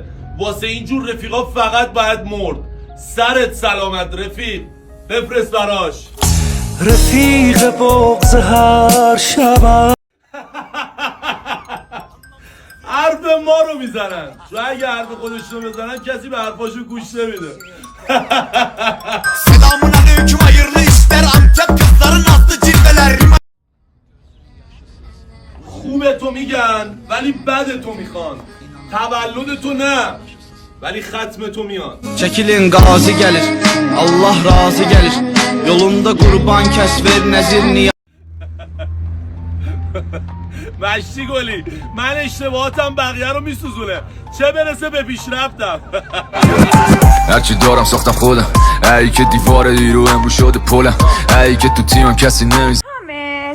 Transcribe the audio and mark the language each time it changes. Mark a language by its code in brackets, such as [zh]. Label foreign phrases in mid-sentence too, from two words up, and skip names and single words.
[fa] واسه اینجور رفیقا فقط باید مرد. سرت سلامت رفیق، بفرست براش. رفیق بغض هر شبم. حرف ما رو میزنن، چون اگه حرف خودشون رو بزنن کسی به حرفاشون گوش نمیده. [tr] Selamun aleyküm hayırlı işler Antep kızların aslı cilveler. [fa] خوبه تو میگن ولی بده تو میخوان. تولد تو نه ولی ختم تو میان. [az] Çəkilin qazi gəlir, Allah razı gəlir. Yolunda qurban kəs ver nəzir niyə. [fa] مشتی گلی، من اشتباهاتم بقیه رو میسوزونه، چه برسه به پیشرفتم. هرچی دارم ساختم خودم، ای که دیوار دیرو امرو شده پلم، ای که تو تیمم کسی نمیز. حامد